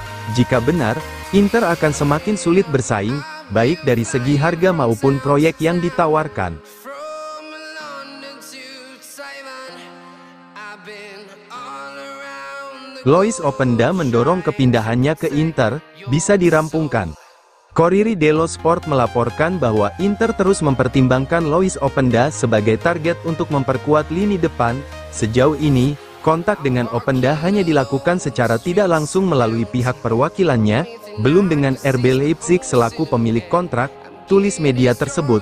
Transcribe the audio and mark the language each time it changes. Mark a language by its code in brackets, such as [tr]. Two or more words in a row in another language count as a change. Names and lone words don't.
[id] Jika benar, Inter akan semakin sulit bersaing, baik dari segi harga maupun proyek yang ditawarkan. Lois Openda mendorong kepindahannya ke Inter, bisa dirampungkan. Corriere dello Sport melaporkan bahwa Inter terus mempertimbangkan Lois Openda sebagai target untuk memperkuat lini depan. Sejauh ini, kontak dengan Openda hanya dilakukan secara tidak langsung melalui pihak perwakilannya, belum dengan RB Leipzig selaku pemilik kontrak, tulis media tersebut.